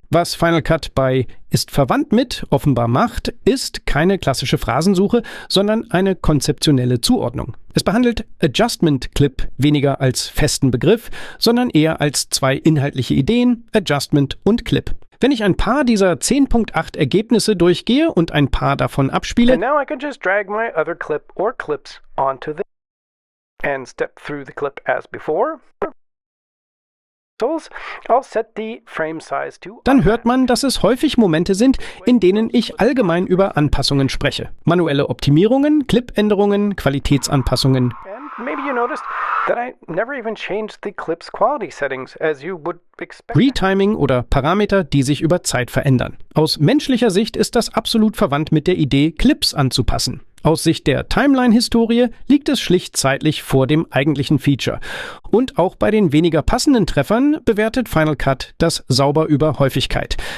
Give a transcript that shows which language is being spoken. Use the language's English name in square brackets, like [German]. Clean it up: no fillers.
[German] Was Final Cut bei ist verwandt mit offenbar macht, ist keine klassische Phrasensuche, sondern eine konzeptionelle Zuordnung. Es behandelt Adjustment Clip weniger als festen Begriff, sondern eher als zwei inhaltliche Ideen, Adjustment und Clip. Wenn ich ein paar dieser 10.8 Ergebnisse durchgehe und ein paar davon abspiele, [English] And now I can just drag my other clip or clips onto the and step through the clip as before. I'll set the frame size to [German] dann hört man, dass es häufig Momente sind, in denen ich allgemein über Anpassungen spreche. Manuelle Optimierungen, Clipänderungen, Qualitätsanpassungen. [English] And maybe you noticed that I never even changed the clip's quality settings as you would expect. [German] Retiming oder Parameter, die sich über Zeit verändern. Aus menschlicher Sicht ist das absolut verwandt mit der Idee, Clips anzupassen. Aus Sicht der Timeline-Historie liegt es schlicht zeitlich vor dem eigentlichen Feature. Und auch bei den weniger passenden Treffern bewertet Final Cut das sauber über Häufigkeit.